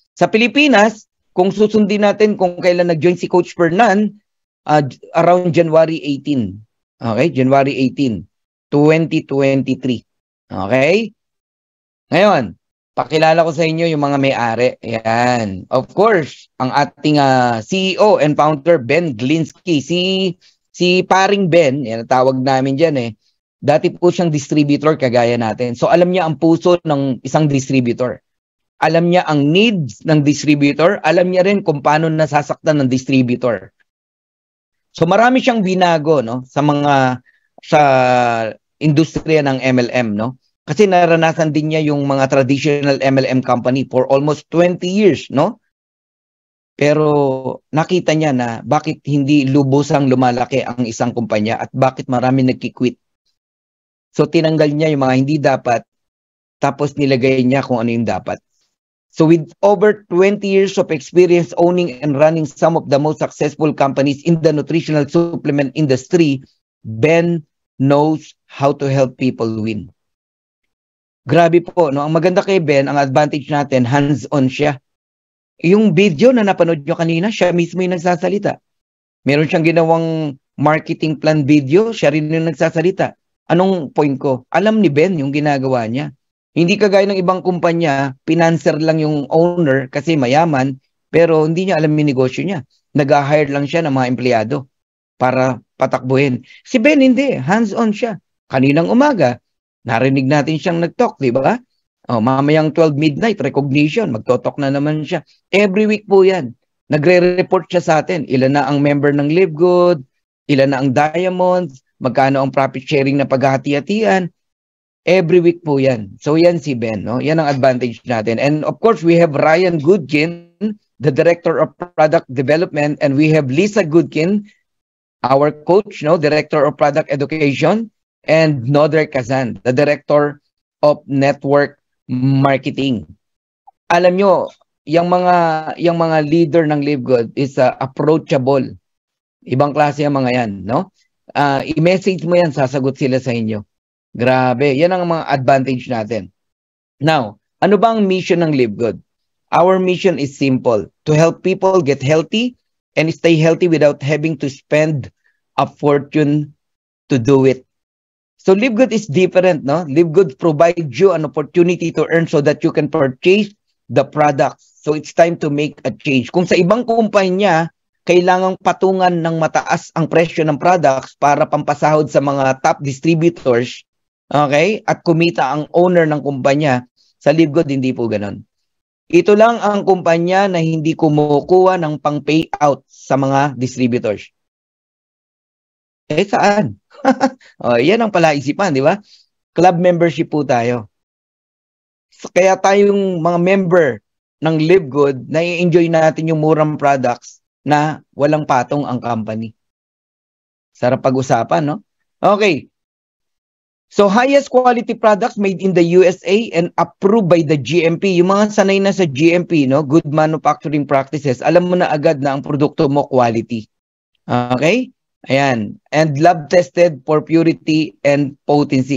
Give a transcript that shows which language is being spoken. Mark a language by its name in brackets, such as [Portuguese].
[Filipino] Sa Pilipinas, kung susundin natin kung kailan nag-join si Coach Fernan, around January 18. Okay? [English] January 18, 2023. Okay? [Filipino] Ngayon, pakilala ko sa inyo yung mga may-ari. Ayan. [English] Of course, ang ating CEO and founder, Ben Glinsky. [Filipino] Si paring Ben, yan tawag namin dyan dati po siyang distributor kagaya natin. So alam niya ang puso ng isang distributor. Alam niya ang needs ng distributor. Alam niya rin kung paano nasasaktan ng distributor. So marami siyang binago sa industriya ng MLM, no? Kasi naranasan din niya yung mga traditional MLM company [English] for almost 20 years, [Filipino] no? Pero nakita niya na bakit hindi lubusang lumalaki ang isang kumpanya at bakit marami nagki-quit. So tinanggal niya yung mga hindi dapat, tapos nilagay niya kung ano yung dapat. [English] So with over 20 years of experience owning and running some of the most successful companies in the nutritional supplement industry, Ben knows how to help people win. [Filipino] Grabe po, no? Ang maganda kay Ben, ang advantage natin, hands-on siya. Yung video na napanood nyo kanina, siya mismo yung nagsasalita. Meron siyang ginawang marketing plan video, siya rin yung nagsasalita. Anong point ko? Alam ni Ben yung ginagawa niya. Hindi kagaya ng ibang kumpanya, pinanser lang yung owner kasi mayaman, pero hindi niya alam yung negosyo niya. Nag-hire lang siya ng mga empleyado para patakbuhin. Si Ben hindi, hands-on siya. Kaninang umaga, narinig natin siyang nag-talk, di ba? Mamayang 12 midnight, recognition, magtotalk na naman siya. Every week po yan. Nagre-report siya sa atin. Ilan na ang member ng Live Good, ilan na ang diamonds, magkano ang profit sharing na paghahati-hatian. Every week po yan. So yan si Ben, no? Yan ang advantage natin. [English] And of course, we have Ryan Goodkin, the Director of Product Development, and we have Lisa Goodkin, our coach, no, Director of Product Education, and Noder Kazan, the Director of Network Marketing. [Filipino] Alam nyo, yung mga leader ng Live Good [English] is approachable. [Filipino] Ibang klase yung mga yan, no? I-message mo yan, sasagot sila sa inyo. Grabe, yan ang mga advantage natin. [English] Now, [Filipino] ano ba ang mission ng Live Good? [English] Our mission is simple, to help people get healthy and stay healthy without having to spend a fortune to do it. So Live Good is different, no? Live Good provides you an opportunity to earn so that you can purchase the products So it's time to make a change. [Filipino] Kung sa ibang kumpanya, kailangang patungan ng mataas ang presyo ng products para pampasahod sa mga top distributors, okay? At kumita ang owner ng kumpanya, sa Livegood hindi po ganon. Ito lang ang kumpanya na hindi kumukuha ng pang-payout sa mga distributors. Saan? Yan ang palaisipan, di ba? Club membership po tayo. Kaya tayong mga member ng Livegood, nai-enjoy natin yung murang products na walang patong ang company. Sarap pag-usapan, no? Okay. [English] So, highest quality products made in the USA and approved by the GMP. [Filipino] Yung mga sanay na sa GMP, no? [English] Good manufacturing practices. [Filipino] Alam mo na agad na ang produkto mo quality. Okay? Ayan. [English] And lab tested for purity and potency.